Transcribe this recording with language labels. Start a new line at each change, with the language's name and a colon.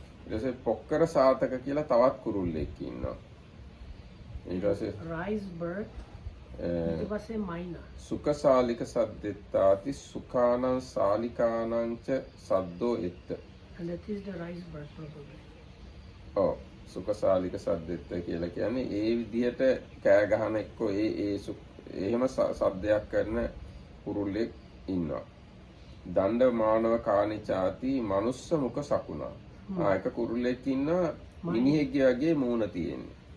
Sinhala: ඊට පොක්කර සාතක කියලා තවත් කුරුල්ලෙක් ඉන්නවා. ඊට පස්සේ
English: rice bird.
Sinhala: ඊට පස්සේ මයිනා.
Pali: සුඛසාලික සද්දෙත්තාති සුඛානං සාලිකානං ච සද්දෝ එත්ත.
English: And that is the rice bird probably.
Sinhala: ඔව් සුඛසාලික සද්දෙත්ත කියලා කියන්නේ ඒ විදිහට කෑ ගහන එක්කෝ එහෙම සද්දයක් කරන කුරුල්ලෙක් ඉන්නවා.
Pali: දණ්ඩ මානව කානිචාති මනුස්ස මුඛ සකුණා.
Sinhala: එක කුරුල්ලෙක් ඉන්නවා මිනිහෙක්ගේ වගේ මූණ තියෙන්නේ.